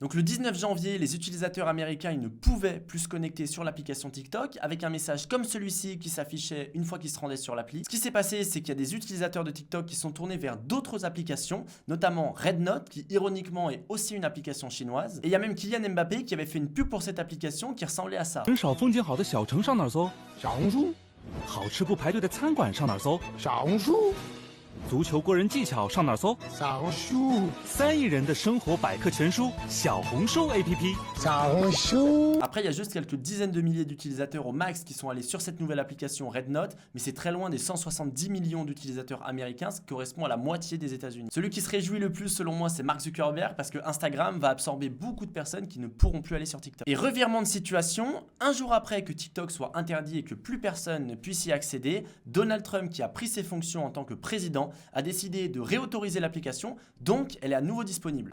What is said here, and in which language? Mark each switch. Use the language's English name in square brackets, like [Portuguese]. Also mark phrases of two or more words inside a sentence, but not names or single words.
[French] Donc le 19 janvier, les utilisateurs américains, ils ne pouvaient plus se connecter sur l'application TikTok avec un message comme celui-ci qui s'affichait une fois qu'ils se rendaient sur l'appli. Ce qui s'est passé, c'est qu'il y a des utilisateurs de TikTok qui sont tournés vers d'autres applications, notamment Rednote, qui ironiquement est aussi une application chinoise. Et il y a même Kylian Mbappé qui avait fait une pub pour cette application qui ressemblait à ça. [Chinese] 很少风景好的小城上哪儿搜？小红书。好吃不排队的餐馆上哪儿搜？小红书。足球过人技巧上哪儿搜？小红书。3亿人的生活百科全书，小红书 APP。小红书。 [French] Après, il y a juste quelques dizaines de milliers d'utilisateurs au max qui sont allés sur cette nouvelle application Rednote, mais c'est très loin des 170 millions d'utilisateurs américains, ce qui correspond à la moitié des États-Unis. Celui qui se réjouit le plus, selon moi, c'est Mark Zuckerberg, parce que Instagram va absorber beaucoup de personnes qui ne pourront plus aller sur TikTok. Et revirement de situation, un jour après que TikTok soit interdit et que plus personne ne puisse y accéder, Donald Trump, qui a pris ses fonctions en tant que président, a décidé de réautoriser l'application, donc elle est à nouveau disponible.